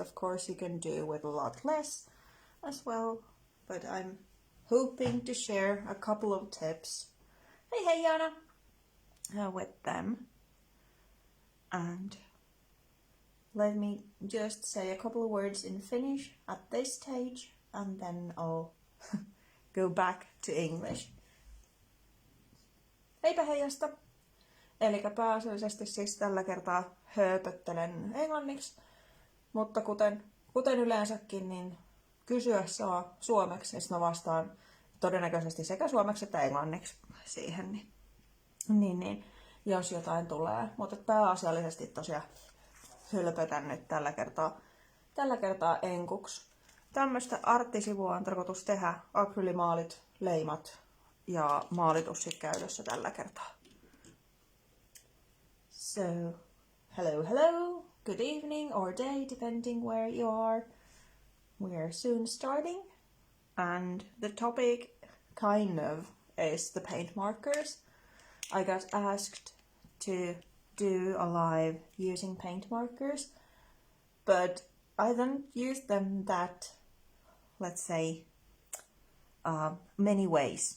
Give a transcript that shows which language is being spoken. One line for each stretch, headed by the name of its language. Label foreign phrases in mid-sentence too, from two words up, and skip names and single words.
English: Of course you can do with a lot less as well, but I'm hoping to share a couple of tips. Hey Jana! With them. And let me just say a couple of words in Finnish at this stage, and then I'll go back to English.
Finnish: Heipä heijasta! Elikkä pääasiallisesti siis tällä kertaa hööpöttelen englanniksi, mutta kuten yleensäkin, niin kysyä saa suomeksi, ja mä vastaan todennäköisesti sekä suomeksi että englanniksi siihen, niin jos jotain tulee. Mutta pääasiallisesti tosiaan hölpötän nyt tällä kertaa enkuksi. Tämmöistä arttisivua on tarkoitus tehdä, akryylimaalit, leimat ja maalitussit käytössä tällä kertaa.
English: So, hello, good evening or day, depending where you are. We are soon starting, and the topic kind of is the paint markers. I got asked to do a live using paint markers, but I don't use them that, let's say, many ways.